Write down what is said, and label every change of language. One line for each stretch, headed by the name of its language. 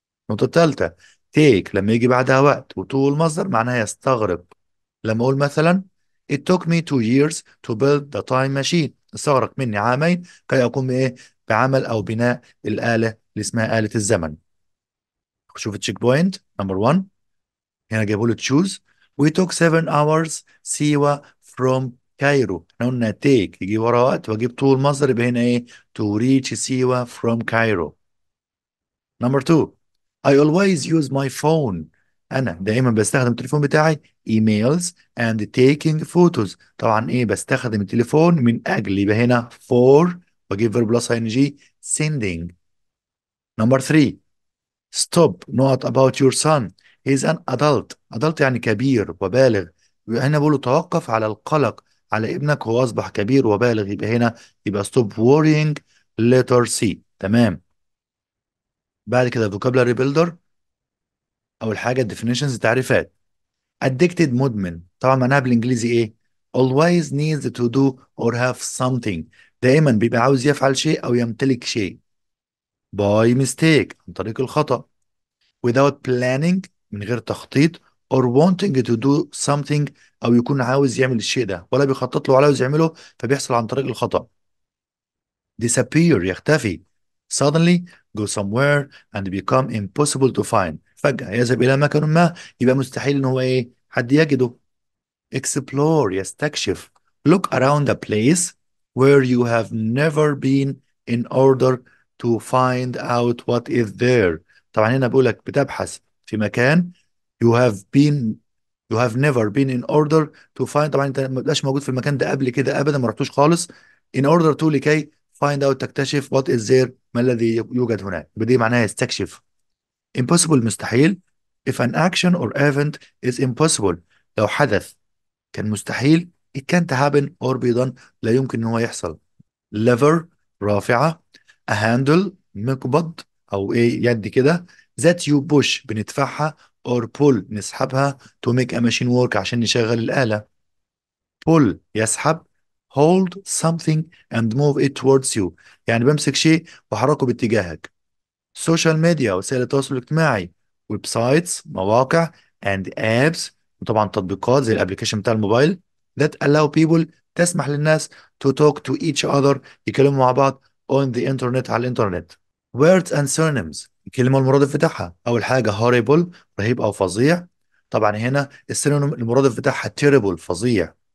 Arabic: النقطة الثالثة take لما يجي بعدها وقت وطول المصدر معناها يستغرق. لما أقول مثلا
English: It took me 2 years to build the time machine،
Arabic: استغرق مني عامين كي أقوم بإيه؟ بعمل أو بناء الآلة اللي اسمها آلة الزمن. شوف التشيك بوينت نمبر 1، هنا جايبوا له تشوز.
English: we took 7 hours Siwa from Cairo.
Arabic: احنا قلنا take يجي ورا وقت واجيب طول مصدر، يبقى هنا ايه to reach سيوة from كايرو.
English: number 2، I always use my phone،
Arabic: انا دائما بستخدم التليفون بتاعي
English: emails and taking photos.
Arabic: طبعا ايه بستخدم التليفون من اجل، يبقى هنا for واجيب verb plus ing sending.
English: Number 3، stop not about your son he's an adult.
Arabic: adult يعني كبير وبالغ، هنا بقوله توقف على القلق على ابنك، هو أصبح كبير وبالغ، يبقى هنا يبقى stop worrying letter C. تمام. بعد كده vocabulary builder. أول حاجة definitions تعريفات. addicted مدمن، طبعا معناها بالإنجليزي إيه؟
English: always needs to do or have something،
Arabic: دائما بيبقى عاوز يفعل شيء أو يمتلك شيء. by mistake عن طريق الخطأ.
English: without planning
Arabic: من غير تخطيط،
English: or wanting to do something
Arabic: أو يكون عاوز يعمل الشيء ده ولا بيخطط له ولا عاوز يعمله، فبيحصل عن طريق الخطأ. disappear يختفي.
English: suddenly go somewhere and become impossible to find،
Arabic: فجأة يذهب إلى مكان ما يبقى مستحيل إن هو إيه حد يجده. explore يستكشف.
English: look around a place where you have never been in order to find out what is there.
Arabic: طبعا هنا بقول لك بتبحث في مكان
English: you have been you have never been in order to find،
Arabic: طبعا انت ما بتبقاش موجود في المكان ده قبل كده ابدا، ما رحتوش خالص.
English: in order to
Arabic: لكي find out تكتشف
English: what is there
Arabic: ما الذي يوجد هناك، بدي معناها يستكشف. impossible مستحيل.
English: if an action or event is impossible،
Arabic: لو حدث كان مستحيل
English: it can't happen or be done،
Arabic: لا يمكن ان هو يحصل. lever رافعة. a handle مقبض او ايه يد كده.
English: that you push بندفعها or pull نسحبها to make a machine work
Arabic: عشان نشغل الآلة.
English: pull يسحب. hold something and move it towards you،
Arabic: يعني بمسك شيء وحركه باتجاهك. social media وسائل التواصل الاجتماعي. ويب سايتس مواقع
English: and apps
Arabic: وطبعا تطبيقات زي الابلكيشن بتاع الموبايل
English: that allow people
Arabic: تسمح للناس
English: to talk to each other
Arabic: يكلموا مع بعض
English: on the internet
Arabic: على الانترنت. words and synonyms الكلمة المرادف بتاعها. أول حاجة horrible رهيب أو فظيع، طبعا هنا السينونيم المرادف بتاعها terrible فظيع.